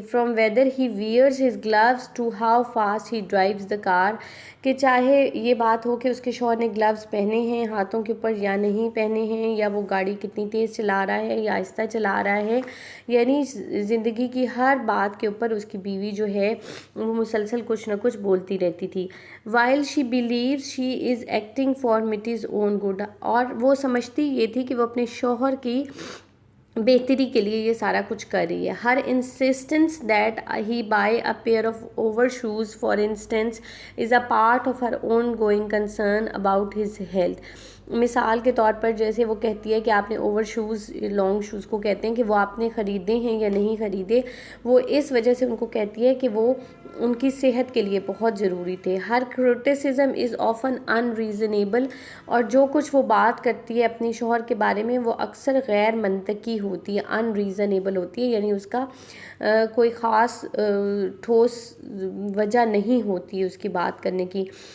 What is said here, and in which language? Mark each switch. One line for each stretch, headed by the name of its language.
English: from whether he wears his gloves to how fast he drives the car,
Urdu: کہ چاہے یہ بات ہو کہ اس کے شوہر نے گلوز پہنے ہیں ہاتھوں کے اوپر یا نہیں پہنے ہیں، یا وہ گاڑی کتنی تیز چلا رہا ہے یا آہستہ چلا رہا ہے، یعنی زندگی کی ہر بات کے اوپر اس کی بیوی جو ہے وہ مسلسل کچھ نہ کچھ بولتی رہتی تھی.
English: while she believes she is acting for Mitty's own good،
Urdu: اور وہ سمجھتی یہ تھی کہ وہ اپنے شوہر کی بہتری کے لیے یہ سارا کچھ کر رہی ہے.
English: Her insistence that he buy a pair of overshoes for instance is a part of her ongoing concern about his health.
Urdu: مثال کے طور پر جیسے وہ کہتی ہے کہ آپ نے اوور شوز، لانگ شوز کو کہتے ہیں، کہ وہ آپ نے خریدے ہیں یا نہیں خریدے، وہ اس وجہ سے ان کو کہتی ہے کہ وہ ان کی صحت کے لیے بہت ضروری تھے.
English: her criticism is often unreasonable،
Urdu: اور جو کچھ وہ بات کرتی ہے اپنے شوہر کے بارے میں وہ اکثر غیر منطقی ہوتی ہے، unreasonable ہوتی ہے، یعنی اس کا کوئی خاص ٹھوس وجہ نہیں ہوتی ہے اس کی بات کرنے کی.